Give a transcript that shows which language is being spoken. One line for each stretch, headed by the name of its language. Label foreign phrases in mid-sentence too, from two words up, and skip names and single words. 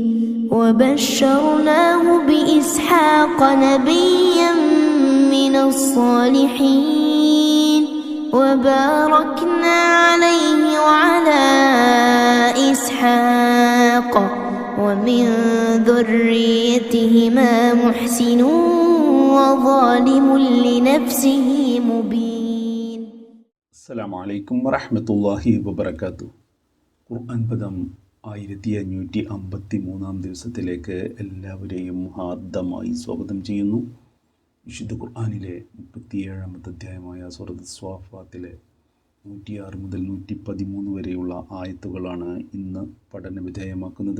Arabic: وبشرناه بإسحاق نبيا من الصالحين وباركنا عليه وعلى إسحاق ومن ذريتهما محسن وظالم لنفسه مبين. السلام عليكم ورحمة الله وبركاته.
Malayalam: ഖുർആൻ പദം 1553 ദിവസത്തിലേക്ക് എല്ലാവരെയും ഹാർദമായി സ്വാഗതം ചെയ്യുന്നു. വിശുദ്ധ ഖുർആനിലെ 37-ാമത്തെ അധ്യായമായ സൂറത്ത് സ്വാഫാത്തിലെ 106 മുതൽ 113 വരെയുള്ള ആയത്തുകളാണ് ഇന്ന് പഠന വിധേയമാക്കുന്നത്.